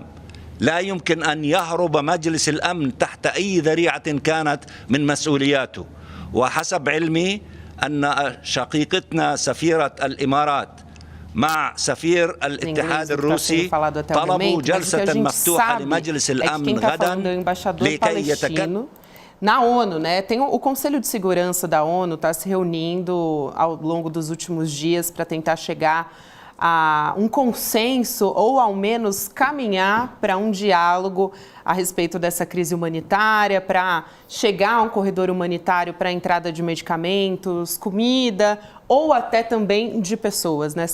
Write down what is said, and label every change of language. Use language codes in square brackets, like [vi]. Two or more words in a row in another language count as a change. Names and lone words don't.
[ar] لا يمكن أن يهرب مجلس الأمن تحت أي ذريعة كانت من مسؤولياته. وحسب علمي أن شقيقتنا سفيرة الإمارات مع سفير الاتحاد الروسي طلبوا جلسة مفتوحة لمجلس الأمن غدا لكي يتكلم. [pt] Na ONU, né? Tem o Conselho de Segurança da ONU está se reunindo ao longo dos últimos dias para tentar chegar a um consenso ou ao menos caminhar para um diálogo a respeito dessa crise humanitária, para chegar a um corredor humanitário para a entrada de medicamentos, comida ou até também de pessoas, né?